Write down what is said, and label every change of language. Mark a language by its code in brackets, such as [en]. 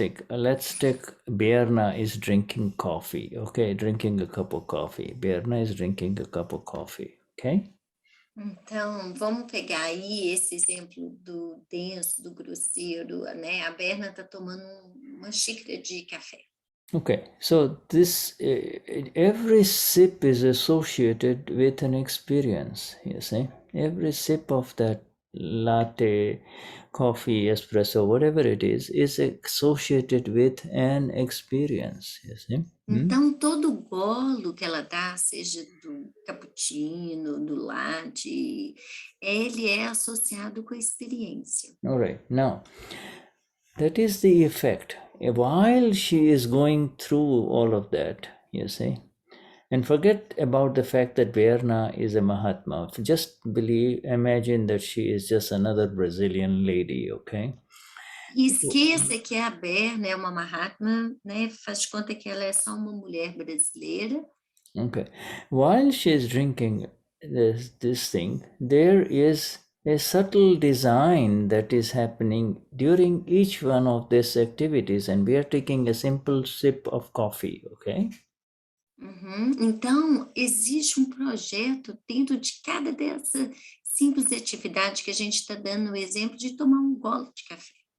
[en] Let's take Berna is drinking coffee. Okay, drinking a cup of coffee. Berna is drinking a cup of coffee. Okay. [pt] Então, vamos pegar aí esse exemplo do denso, do grosseiro, né? A Berna está tomando uma xícara de café. [en] Okay, so this every sip is associated with an experience. You see, every sip of that latte, coffee, espresso, whatever it is associated with an experience. You see. [pt] Então, todo golo que ela dá, seja do cappuccino, do latte, ele é associado com a experiência. [en] All right, now, that is the effect. While she is going through all of that, you see, and forget about the fact that Berna is a Mahatma. Just imagine that she is just another Brazilian lady, okay? [pt] E esqueça que a Berna é uma Mahatma, né? Faz de conta que ela é só uma mulher brasileira. [en] Okay. While she is drinking this thing, there is a subtle design that is happening during each one of these activities, and we are taking a simple sip of coffee, okay? Uhum. [pt] Então, existe um projeto dentro de cada dessa simples atividade que a gente está dando o exemplo de tomar um gole de café.